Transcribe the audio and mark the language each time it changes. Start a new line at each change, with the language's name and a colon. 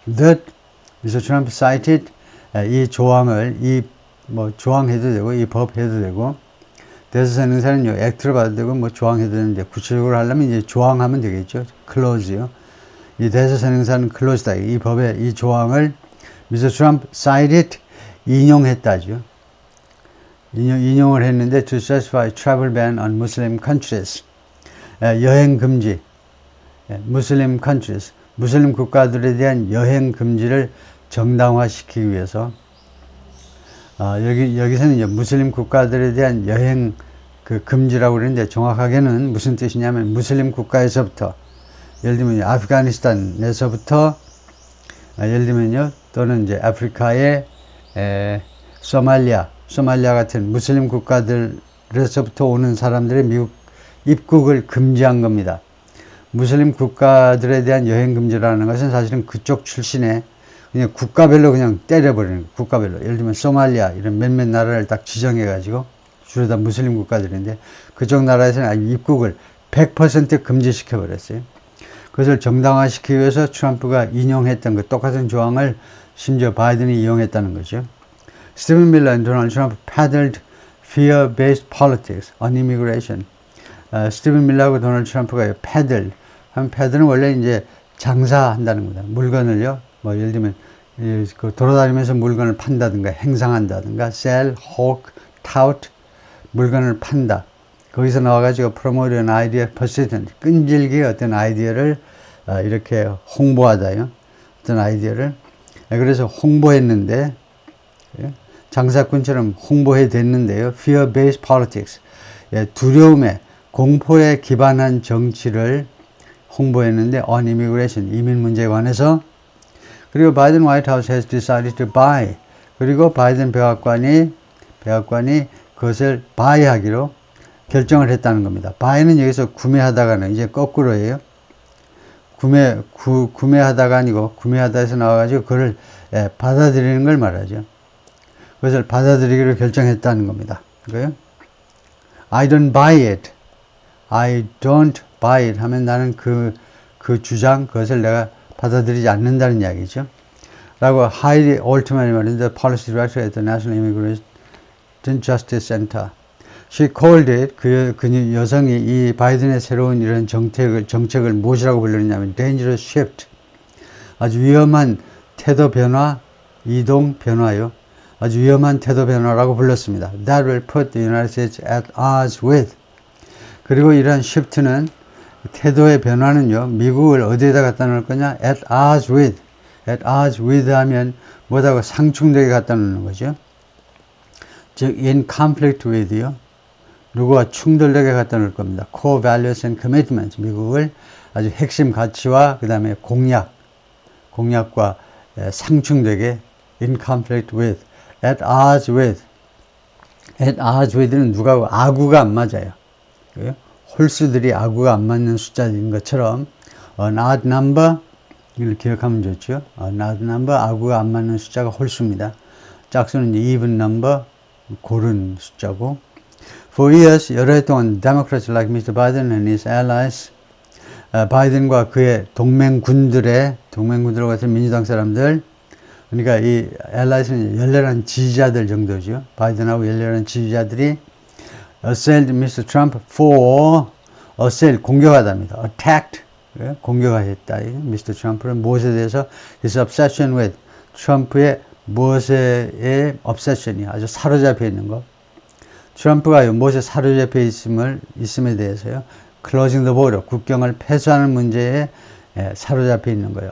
English: That Mr. Trump cited,
Korean: 이 조항을 이 뭐 조항 해도 되고 이 법 해도 되고 대사선행사는요, 액트로 봐도 되고, 뭐, 조항해도 되는데, 구체적으로 하려면 이제 조항하면 되겠죠. 클로즈요. 이 대사선행사는 클로즈다. 이 법의 이 조항을 Mr.
English: Trump cited,
Korean: 인용했다죠. 인용을 했는데,
English: to justify travel ban on Muslim countries.
Korean: 여행 금지.
English: Muslim countries.
Korean: 무슬림 국가들에 대한 여행 금지를 정당화시키기 위해서, 여기서는 이제 무슬림 국가들에 대한 여행 그 금지라고 그러는데, 정확하게는 무슨 뜻이냐면, 무슬림 국가에서부터, 예를 들면 아프가니스탄에서부터, 예를 들면요, 또는 이제 아프리카의 소말리아 같은 무슬림 국가들에서부터 오는 사람들의 미국 입국을 금지한 겁니다. 무슬림 국가들에 대한 여행 금지라는 것은 사실은 그쪽 출신의 그냥 국가별로 그냥 때려버리는 거예요. 국가별로. 예를 들면 소말리아 이런 몇몇 나라를 딱 지정해가지고 주로 다 무슬림 국가들인데 그쪽 나라에서는 입국을 100% 금지시켜버렸어요. 그것을 정당화시키기 위해서 트럼프가 인용했던 그 똑같은 조항을 심지어 바이든이 이용했다는 거죠.
English: 스티븐 밀러 and Donald Trump peddled fear-based politics on immigration.
Korean: 스티븐 밀러하고 도널드 트럼프가 패들 패들은 원래 이제 장사한다는 겁니다. 물건을요, 뭐 예를 들면 그 돌아다니면서 물건을 판다든가 행상한다든가
English: sell, hawk, tout
Korean: 물건을 판다. 거기서 나와가지고
English: promote an idea persistent
Korean: 끈질기게 어떤 아이디어를 이렇게 홍보하다요. 어떤 아이디어를 그래서 홍보했는데 장사꾼처럼 홍보해댔는데요.
English: fear-based politics
Korean: 두려움에 공포에 기반한 정치를 홍보했는데
English: on immigration,
Korean: 이민 문제에 관해서. 그리고
English: 바이든 White House has decided to buy.
Korean: 그리고 바이든 백악관이 그것을 buy하기로 결정을 했다는 겁니다. buy는 여기서 구매하다가는 이제 거꾸로예요. 구매하다가 아니고 구매하다에서 나와가지고 그걸 받아들이는 걸 말하죠. 그것을 받아들이기로 결정했다는 겁니다. 그거요?
English: I don't buy it.
Korean: I don't buy it 하면 나는 그 주장, 그것을 내가 받아들이지 않는다는 이야기죠. 라고 하이리 올트만이 말했는데,
English: policy director at the National Immigration Justice Center. She called it,
Korean: 그 여성이 이 바이든의 새로운 이런 정책을 무엇이라고 불렀냐면,
English: dangerous shift.
Korean: 아주 위험한 태도 변화, 이동 변화요. 아주 위험한 태도 변화라고 불렀습니다.
English: That will put the United States at odds with.
Korean: 그리고 이러한 shift는 태도의 변화는요, 미국을 어디에다 갖다 놓을 거냐?
English: At odds with.
Korean: At odds with 하면 뭐하고 상충되게 갖다 놓는 거죠. 즉,
English: in conflict with요.
Korean: 누구와 충돌되게 갖다 놓을 겁니다.
English: Core values and commitments.
Korean: 미국을 아주 핵심 가치와 그 다음에 공약과 상충되게
English: in conflict with. At odds with.
Korean: At odds with는 누가하고 아구가 안 맞아요. 홀수들이 아구가 안 맞는 숫자인 것처럼
English: an odd number
Korean: 이걸 기억하면 좋죠.
English: an odd number
Korean: 아구가 안 맞는 숫자가 홀수입니다. 짝수는
English: even number
Korean: 고른 숫자고.
English: For years
Korean: 여러 해 동안
English: Democrats like Mr. Biden and his allies
Korean: 바이든과 그의 동맹군들 같은 민주당 사람들 그러니까 이 allies는 열렬한 지지자들 정도죠. 바이든하고 열렬한 지지자들이 assailed Mr.
English: Trump for assail
Korean: 공격하답니다. attacked 공격했다. Mr. Trump를 무엇에 대해서
English: his obsession with
Korean: 트럼프의 무엇에 obsession이 아주 사로잡혀 있는 것. 트럼프가 무엇에 사로잡혀 있음에 대해서요.
English: closing the border
Korean: 국경을 폐쇄하는 문제에 사로잡혀 있는 거예요.